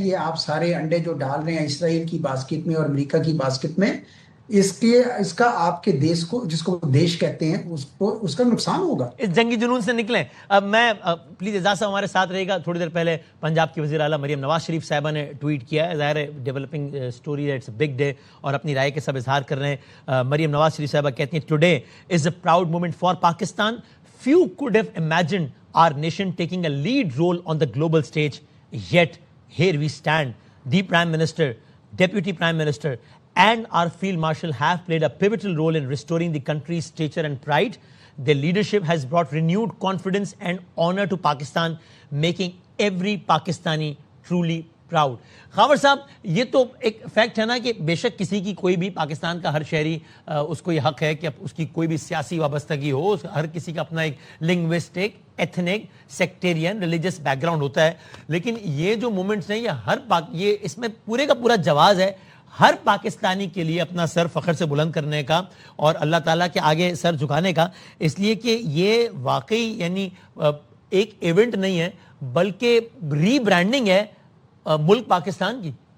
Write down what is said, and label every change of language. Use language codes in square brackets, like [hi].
[ur] یہ آپ سارے انڈے جو ڈال رہے ہیں اسرائیل کی باسکٹ میں اور امریکہ کی باسکٹ میں, اس کا آپ کے دیش کو, جس کو دیش کہتے ہیں, اس کا نقصان ہوگا. اس جنگی جنون سے نکلیں. اب میں پلیز اعزاز صاحب ہمارے ساتھ رہے گا. تھوڑی دیر پہلے پنجاب کی وزیر اعلیٰ مریم نواز شریف صاحبہ نے ٹویٹ کیا ہے, ظاہر ہے ڈیولپنگ اسٹوری ہے, [en] it's a big day, [ur] اور اپنی رائے کے سب اظہار کر رہے ہیں. مریم نواز شریف صاحبہ کہتی ہیں [en] Today is a proud moment for Pakistan. Few could have imagined our nation taking a lead role on the global stage, yet here we stand. The Prime Minister, Deputy Prime Minister and our Field Marshal have played a pivotal role in restoring the country's stature and pride. Their leadership has brought renewed confidence and honor to Pakistan, making every Pakistani truly proud. [ur] Khawar صاحب, یہ تو ایک fact ہے نا کہ بے شک کسی کی کوئی بھی پاکستان کا ہر شہری اس کو یہ حق ہے کہ اس کی کوئی بھی سیاسی وابستگی ہو, ہر کسی کا اپنا ایک linguistic, ethnic, sectarian, religious back ground ہوتا ہے. لیکن یہ جو مومنٹس ہیں یہ اس میں پورے کا پورا جواز ہے ہر پاکستانی کے لیے اپنا سر فخر سے بلند کرنے کا اور اللہ تعالیٰ کے آگے سر جھکانے کا, اس لیے کہ یہ واقعی یعنی ایک ایونٹ نہیں ہے بلکہ ری برانڈنگ ہے ملک پاکستان کی.